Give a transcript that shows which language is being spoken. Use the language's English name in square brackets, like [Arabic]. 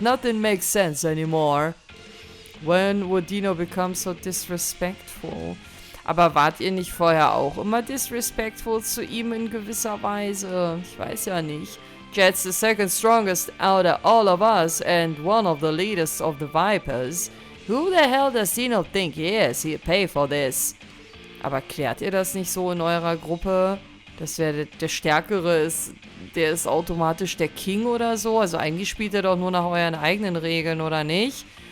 [English] Nothing makes sense anymore. When would Dino become so disrespectful? [German] Aber wart ihr nicht vorher auch immer disrespectful zu ihm in gewisser Weise? Ich weiß ja nicht. [English] Jet's the second strongest out of all of us and one of the leaders of the Vipers. Who the hell does Nihon think he is? He'll pay for this. [German] Aber klärt ihr das nicht so in eurer Gruppe, dass der Stärkere ist, der ist automatisch der King oder so? Also eigentlich spielt er doch nur nach euren eigenen Regeln, oder nicht?